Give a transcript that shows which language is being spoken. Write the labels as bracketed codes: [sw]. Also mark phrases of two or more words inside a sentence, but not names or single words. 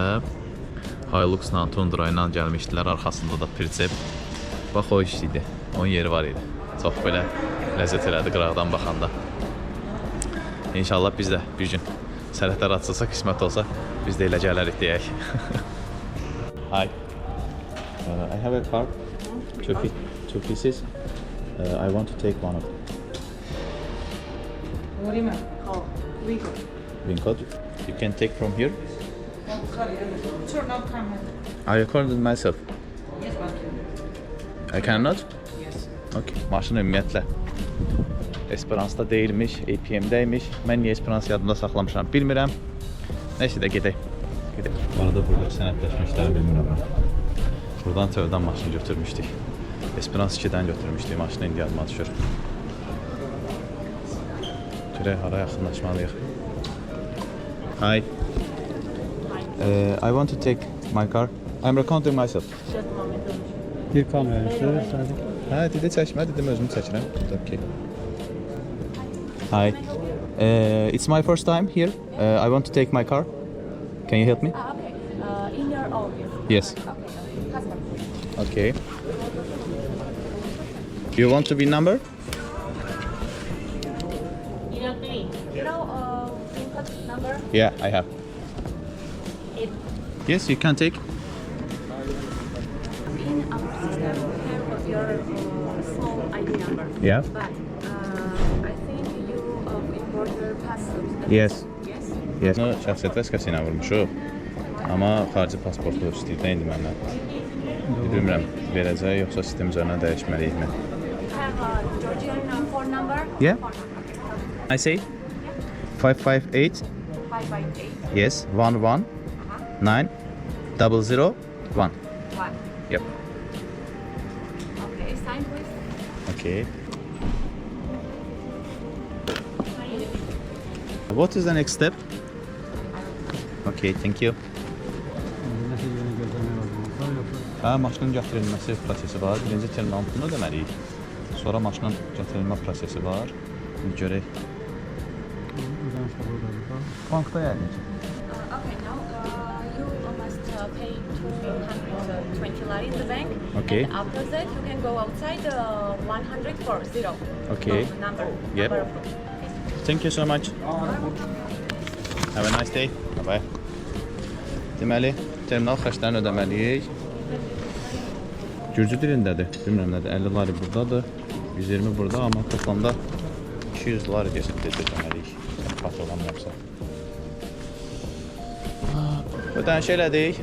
[az] Hilux'la, Tundra ilə gəlmişdilər, arxasında da pritsep. Bax o iş idi, onun yeri var idi. Çox belə ləzzət elədi qıraqdan baxanda. İnşallah biz də bir gün sərhədlər açılsa, qismət olsa, biz də elə gələrik deyək. [en] Hi. I have a car. Two pieces. I want to take one of them. What do you mean? Oh, Rico. Wincod. You can take from here. Sure, no comment. I recorded myself. Yes, but I cannot? yes. Okay. [az] Maşın ümumiyyətlə Esperance'da deyilmiş, APM-dəymiş. Mən niyə Esperance yadımda saxlamışam bilmirəm. Neyse də gedək. Bu arada burada sənədləşmişləri bilmirəm. Buradan tövdən maşını götürmüşdük. Esperance 2-dən götürmüşdük maşını, indi yadıma düşür. Görək hara yaxınlaşmalıyıq. [en] Hi. I want to take my car. I'm recording myself. [az] Bir kamera sadece. Hə, dedi çəkmə, dedim özümü çəkirəm. [en] Okay. Hi. It's my first time here. I want to take my car. Can you help me? Okay. In your own. Yes. Okay. Custom. Okay. You want to be number? You know me. You know PIN code number? Yeah, I have. It Yes, you can take. in our system have your small ID number. Yeah. But I think you import your passport. Yes. Yes. Yes. [az] Bunu şəxsiyyət vəsiqəsi ilə vurmuşuq. Amma xarici pasportu istəyirdən indi məndən. Bilmirəm, verəcək yoxsa sistem üzərindən dəyişməliyikmi? [en] Have a Georgian phone number? Yeah. Phone number. I say 558 558 yes 11 9 001. 1. Yep. Okay. Sign please. Okay. What is the next step? Okay, thank you. [az] Nəticəni gözləmək lazım. Yoxsa Hə, maşının gətirilməsi prosesi var. Birinci terminalın pulunu ödəməliyik. Sonra maşının gətirilmə prosesi var. İndi görək. ödənişlər oradadır. Bankda yəni. [en] Okay, now you must pay 220 lari in the bank. Okay. And after that, you can go outside 140. Okay. Number. Yep. Number of room. Thank you so much. Have a nice day. Bye. [az] Deməli, terminal xərclərini ödəməliyik. Gürcü dilindədir. Bilmirəm nədir. 50 lari buradadır. 120 burada, amma toplamda 200 lari deyəsən ödəməliyik. Xat olamamsa. Ödəniş elədik.